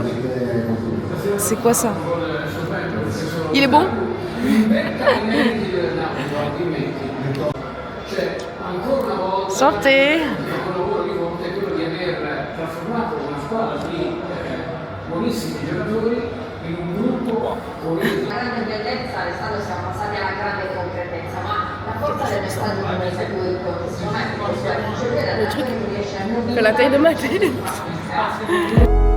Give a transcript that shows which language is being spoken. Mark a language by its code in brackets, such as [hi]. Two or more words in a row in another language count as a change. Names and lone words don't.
[fr] C'est quoi ça? Il est bon? Santé! [it] La grande bellezza Alessandro siamo passati alla grande concretezza, ma la forza del messaggio non è seguito, secondo me [fr] Le truc fait la taille de ma tête.